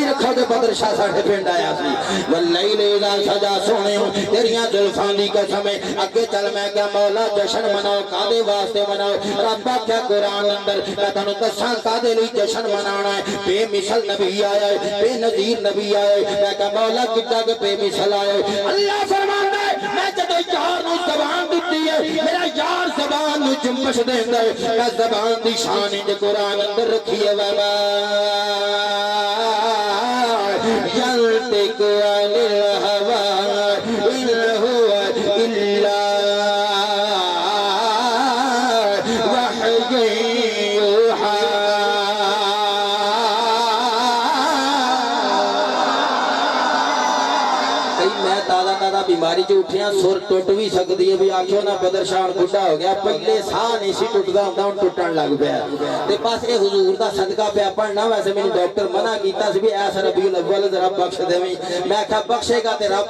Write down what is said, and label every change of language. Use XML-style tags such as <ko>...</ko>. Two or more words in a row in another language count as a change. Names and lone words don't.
<pa>رکھو کہ بدر شاہ ساڈے پنڈ آیا سی</pa> <ar>والليل إذا سجى</ar> <pa>سوہنیو تیریاں زلفاں دی قسم اگے چل میں کیہا مولا جشن مناؤ کاہدے واسطے مناؤ رب آکھیا قرآن اندر میں تہانوں دساں کاہدے لئی جشن منانا اے بے مثل نبی آیا اے بے نظیر نبی آیا اے میں کیہا مولا کتنا کو بے مثل آیا اے اللہ فرماندا اے میں جدوں یار نوں زبان دتی اے میرا یار زبان نوں جنبش دیندا اے میں زبان دی شان انج قرآن اندر رکھی اے وما</pa> <ar>ينطق عن الهوى إن هو إلا وحي يوحى</ar> <pa>میں تازہ تازہ بیماری چوں اٹھیا سُر ٹٹ وی سکدی اے وی آکھیو ناں بدر شاہ بڈھا ہو گیا پہلے ساہ نہیں سی ٹٹدا ہوندا ہن ٹٹن لگ پیا تے بس ایہہ حضور دا صدقہ پیا پڑھنا ویسے مینوں ڈاکٹر منع کیتا سی وی ایس ربیع الاول ذرا بخش دیویں میں آکھیا بخشے گا تے رب</pa>